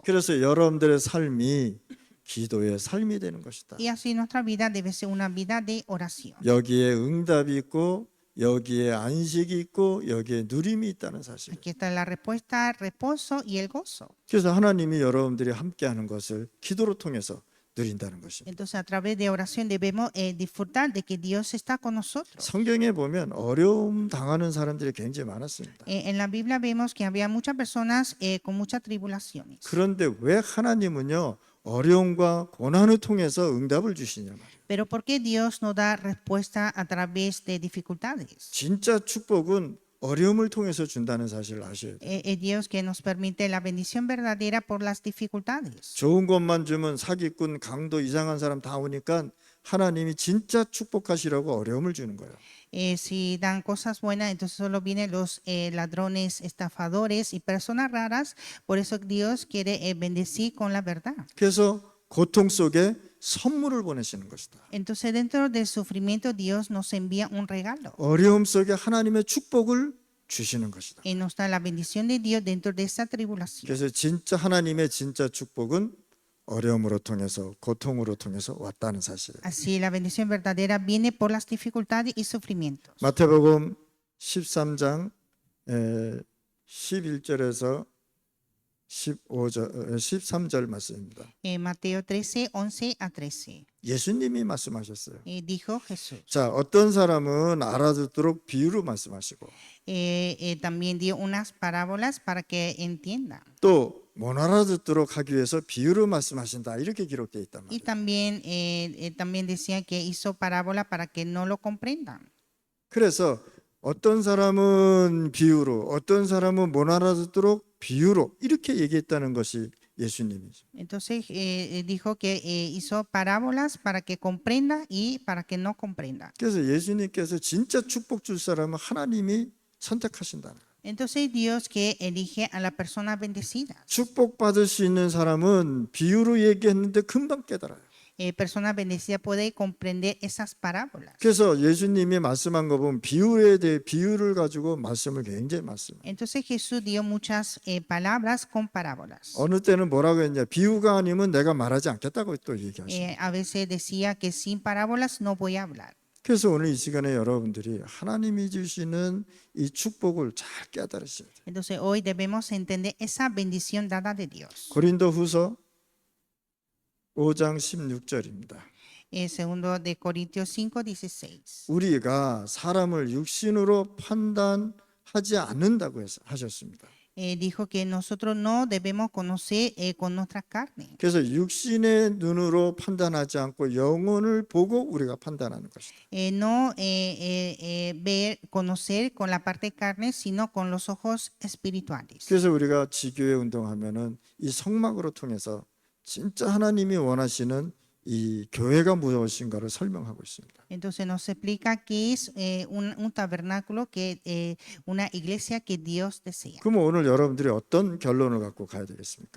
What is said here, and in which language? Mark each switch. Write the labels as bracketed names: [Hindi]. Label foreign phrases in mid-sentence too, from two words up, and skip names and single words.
[Korean] 그래서 여러분들의 삶이 기도의 삶이 되는 것이다. [Spanish] Y así nuestra vida debe ser una vida de oración. [Korean] 여기에 응답이 있고 여기에 안식이 있고 여기에 누림이 있다는 사실. [Spanish] Aquí está la respuesta, reposo y el gozo. [Korean] 그래서 하나님이 여러분들이 함께하는 것을 기도로 통해서 누린다는 것입니다. [Spanish] Entonces, a través de oración debemos disfrutar de que Dios está con nosotros. [Korean] 성경에 보면 어려움 당하는 사람들이 굉장히 많았습니다. [Spanish] En la Biblia vemos que había muchas personas con muchas tribulaciones. [Korean] 그런데 왜 하나님은요 어려움과 고난을 통해서 응답을 주시냐 말이에요. [Spanish] Pero ¿por qué Dios nos da respuesta a través de dificultades? [Korean] 진짜 축복은 어려움을 통해서 준다는 사실을 아셔야 돼요. [Spanish] Es Dios que nos permite la bendición verdadera por las dificultades. [Korean] 좋은 것만 주면 사기꾼, 강도, 이상한 사람 다 오니까 하나님이 진짜 축복하시라고 어려움을 주는 거예요. [Spanish] Si dan cosas buenas, entonces solo vienen los ladrones, estafadores y personas raras. Por eso Dios quiere bendecir con la verdad. [Korean] 그래서 고통 속에 선물을 보내시는 것이다. [Spanish] Entonces dentro del sufrimiento Dios nos envía un regalo. [Korean] 어려움 속에 하나님의 축복을 주시는 것이다. [Spanish] Y nos da la bendición de Dios dentro de esa tribulación. [Korean] 그래서 진짜 하나님의 진짜 축복은 어려움으로 통해서 고통으로 통해서 왔다는 사실이에요. [Spanish] Así la bendición verdadera viene por las dificultades y sufrimientos. [Korean] 마태복음 13장 11절에서 13절 말씀입니다. [Spanish] Mateo 13, 11 a 13. [Korean] 예수님이 말씀하셨어요. [Spanish] Dijo Jesús. [Korean] 자, 어떤 사람은 알아듣도록 비유로 말씀하시고 [Spanish] También dio unas parábolas para que entiendan. [Korean] 또 못 알아듣도록 하기 위해서 비유로 말씀하신다 이렇게 기록되어 있단 [Spanish] Y [Korean] 말이에요. [Spanish] también decía que hizo parábola para que no lo comprendan. [Korean] 그래서 어떤 사람은 비유로 어떤 사람은 못 알아듣도록 비유로 이렇게 얘기했다는 것이 예수님이죠. [Spanish] Entonces dijo que hizo parábolas para que comprenda y para que no comprenda. [Korean] 그래서 예수님께서 진짜 축복 줄 사람은 하나님이 선택하신다는 거예요. [Spanish] Entonces Dios que elige a la persona bendecida. [Korean] 축복 받을 수 있는 사람은 비유로 얘기했는데 금방 깨달아요. [Spanish] Persona bendecida puede comprender esas parábolas. [Korean] 그래서 예수님이 말씀한 거 보면 비유에 대해 비유를 가지고 말씀을 굉장히 많습니다. [Spanish] Entonces Jesús dio muchas palabras con parábolas. [Korean] 어느 때는 뭐라고 했냐? 비유가 아니면 내가 말하지 않겠다고 또 얘기하시죠. [Spanish] A veces decía que sin parábolas no voy a hablar. [Korean] 그래서 오늘 이 시간에 여러분들이 하나님이 주시는 이 축복을 잘 깨달으셔야 돼요. [Spanish] Entonces hoy debemos entender esa bendición dada de Dios. [Korean] 고린도후서 5장 16절입니다. [Spanish] Segundo de Corintios 5:16. [Korean] 우리가 사람을 육신으로 판단하지 않는다고 하셨습니다. [Spanish] Dijo que nosotros no debemos conocer con nuestra carne. [Korean] 그래서 육신의 눈으로 판단하지 않고 영혼을 보고 우리가 판단하는 것이다. [Spanish] No ver, conocer con la parte carne, sino con los ojos espirituales. [Korean] 그래서 우리가 지교회 운동하면은 이 성막으로 통해서 진짜 하나님이 원하시는 이 교회가 무엇인가를 설명하고 있습니다. [Spanish] Entonces nos explica qué es un tabernáculo, que una iglesia que Dios desea. [Korean] 그럼 오늘 여러분들이 어떤 결론을 갖고 가야 되겠습니까?